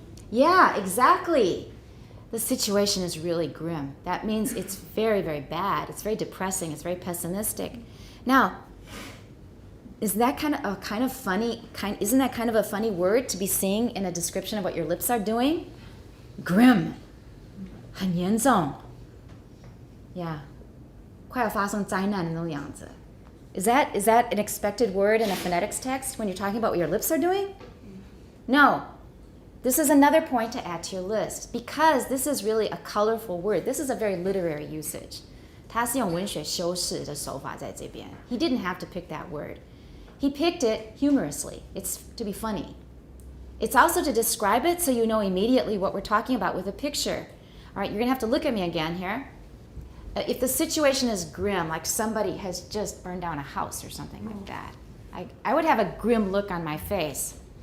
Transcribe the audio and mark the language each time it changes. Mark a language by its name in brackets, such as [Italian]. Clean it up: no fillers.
[English] Yeah, exactly. The situation is really grim. That means it's very, very bad. It's very depressing. It's very pessimistic. Now, isn't that kind of a funny word to be seeing in a description of what your lips are doing? Grim. [Chinese] 很严重. [English] Yeah. [Chinese] 快要发生灾难的那种样子. [English] Is that an expected word in a phonetics text when you're talking about what your lips are doing? No. This is another point to add to your list because this is really a colorful word. This is a very literary usage. [Chinese] 他是用文学修饰的手法在这边. [English] He didn't have to pick that word. He picked it humorously. It's to be funny. It's also to describe it so you know immediately what we're talking about with a picture. All right, you're going to have to look at me again here. If the situation is grim, like somebody has just burned down a house or something like that, I would have a grim look on my face.